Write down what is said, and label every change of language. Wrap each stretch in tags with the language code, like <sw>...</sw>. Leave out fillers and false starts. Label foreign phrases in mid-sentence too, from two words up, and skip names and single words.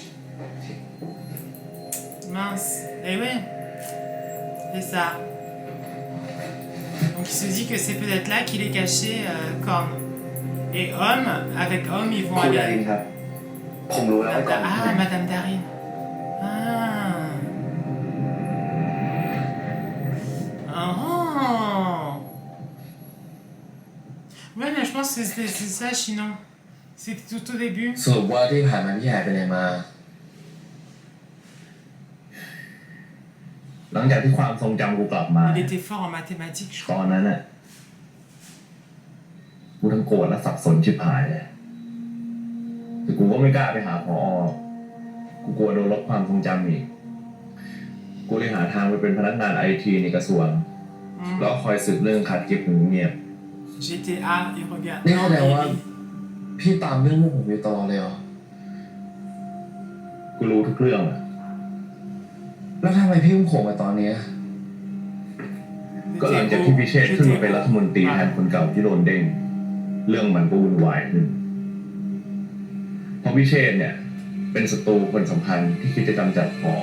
<fr>Mince. Eh oui. C'est ça. Donc il se dit que c'est peut-être là qu'il est caché Korn. Et Homme, avec Homme, ils</fr> <th>ค</th> <fr>vont</fr> <th>รูดา</th> <fr>aller...</fr> <th>รินครับ ผมรู้แล้วว่าก่อน</th> <fr>Ah, Madame Darin. Ah. Ah. Ouais, mais je pense que c'est ça, Chinon. C'était tout au début.</fr> <th>สรุปว่าที่ผ่านมาพี่หายไปไหนมา หลังจากที่ความทรงจำกูกลับมา</th> <fr>Il était fort en mathématiques, je</fr> <th>ต</th> <fr>crois.</fr> <th>อนนั้นน่ะกูทั้งโกรธและสับสนชิบหายเลยแต่กูก็ไม่กล้าไปหาพอกูกลัวโดนลบความทรงจำอีกกูเลยหาทางไปเป็นพนักงานไอทีในกระทรวง แล้วคอยสืบเรื่องขัดกิฟต์เงียบ</th> <fr>GTA, il regarde.</fr> <th>นี่</th> <fr>Non,</fr> <th>แสดง</th> <fr>mais</fr> <th>ว่า พี่ตามเรื่องพวกผมอยู่ตลอดเลยเหรอ กูรู้ทุกเรื่องอะ แล้วทำไมพี่เพิ่งโผล่มาตอนเนี้ย ก็หลังจากที่พิเชษฐ์ขึ้นมาเป็นรัฐมนตรีแทนคนเก่าที่โดนเด้ง เรื่องมันก็วุ่นวายขึ้นเพราะพิเชษฐ์เนี่ยเป็นศัตรูคนสำคัญที่คิดจะกำจัดผอ.</th>